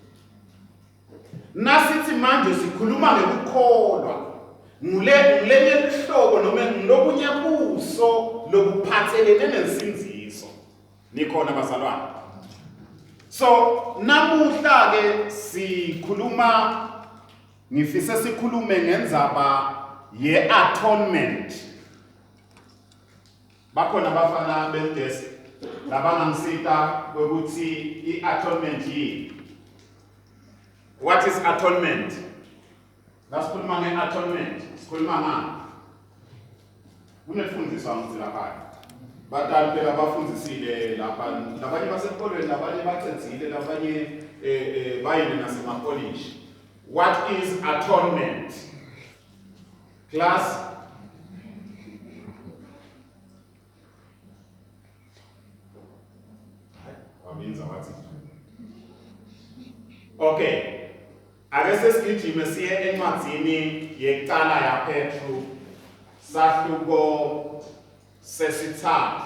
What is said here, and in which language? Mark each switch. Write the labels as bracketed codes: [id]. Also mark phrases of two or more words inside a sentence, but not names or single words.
[ss] Nasithi manje sikhuluma ngekukholwa, ngilenye lihlobo noma ngilobunye buso lokuphathelene nensinziso. Nikhona bazalwane? So namuhla ke sikhuluma, ngifise sikhulume ngendzaba ye-atonement. Bakhona bafana bedesk labangangisita ukuthi i-atonement yini. [en] What is atonement? [ss] Lasikhuluma nge-atonement, sikhuluma ngani? Kunefundiswa ngisi lapha. Badala phela bafundisile lapha, labanye basekolweni, labanye bacedzile, labanye bayile nasemapolish. [en] What is atonement? Class? [ss] Okay. Ake sesigijime siye encwadzini yekuqala yaPetru, sahluko sesithathu.